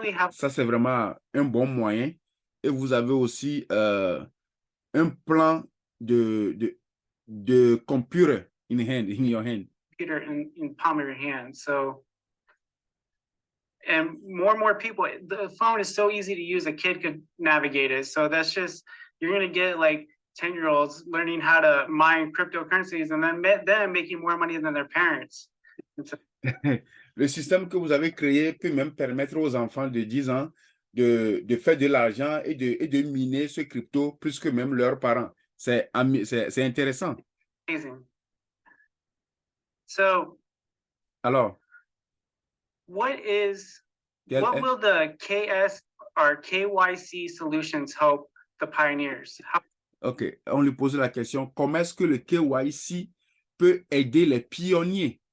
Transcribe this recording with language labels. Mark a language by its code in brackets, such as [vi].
[fr] ça, c'est vraiment un bon moyen. Et vous avez aussi un plan de [en] computer in your hand. Computer in palm of your hand. So, and more people, the phone is so easy to use, a kid could navigate it. So that's just, you're going to get like 10-year-olds learning how to mine cryptocurrencies and then making more money than their parents. [fr] Le système que vous avez créé peut même permettre aux enfants de 10 ans de faire de l'argent et de miner ce crypto plus que même leurs parents. C'est intéressant. [en] Amazing. So, [fr] alors, [en] what will the KS or KYC solutions help the pioneers? [fr] OK, on lui pose la question, comment est-ce que le KYC peut aider les pionniers?